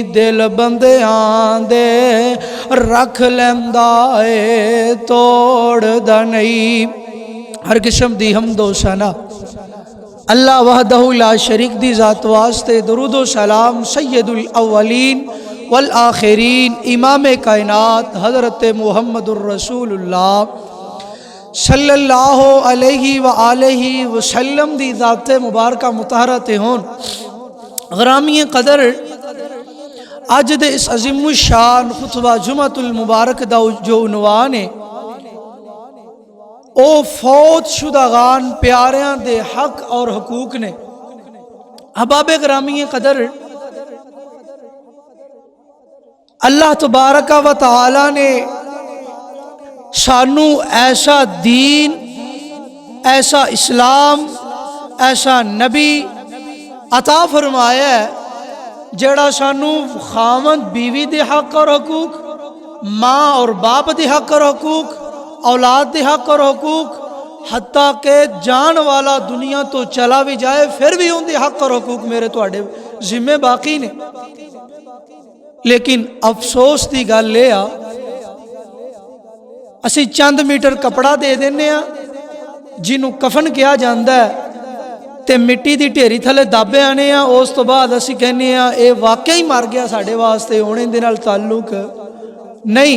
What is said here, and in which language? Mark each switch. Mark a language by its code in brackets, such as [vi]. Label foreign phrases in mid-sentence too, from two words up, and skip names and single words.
[pa] دل بندیاں دے رکھ لیندا اے توڑدا نہیں. ہر قسم دی حمدو ثنا [ar] الله وحده لا شريك [pa] دی ذات واسطے درودو سلام [ar] سيد الأولين والآخرين [pa] امام کائنات حضرت [ar] محمد رسول الله صلى الله عليه وآله وسلم [pa] دی ذات مبارکہ مطہرت ہون. گرامی قدر اج دے اس عظیم شان خطبہ جمعۃ المبارک دا جو عنوان ہے او فوت شدگان پیاریاں دے حق اور حقوق نے. احباب گرامی قدر [ar] الله تبارك وتعالى [pa] نے سانوں ایسا دین، ایسا اسلام، ایسا نبی عطا فرمایا جیہڑا سانوں خاوند بیوی دے حق اور حقوق، ماں اور باپ دے حق اور حقوق، اولاد دے حق اور حقوق، حتی کہ جان والا دنیا تو چلا بھی جائے پھر بھی انکے حق اور حقوق میرے تہاڈے ذمے باقی نے. لیکن افسوس کی گل یہ آ اسی چند میٹر کپڑا دے دینے آں جنہوں کفن [ur] کہا جاتا ہے [pa] تے مٹی کی ڈھیری تھلے دابے آنے آں. اس تو بعد اسی کہنے آں یہ واقعی مر گیا، ساڈے واسطے ہونے دے نال تعلق نہیں.